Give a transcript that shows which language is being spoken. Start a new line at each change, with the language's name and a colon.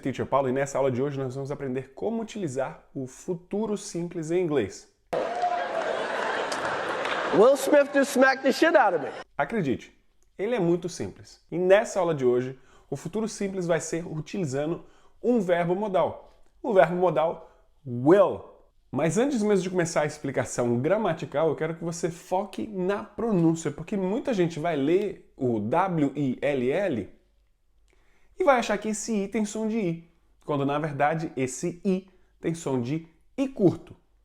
Portuguese: Teacher Paulo e nessa aula de hoje nós vamos aprender como utilizar o futuro simples em inglês.
English: Will Smith just smacked the shit out of me.
Portuguese: Acredite, ele é muito simples. E nessa aula de hoje, o futuro simples vai ser utilizando um verbo modal. O verbo modal will. Mas antes mesmo de começar a explicação gramatical, eu quero que você foque na pronúncia, porque muita gente vai ler o W-I-L-L e vai achar que esse I tem som de I, quando na verdade esse I tem som de I curto.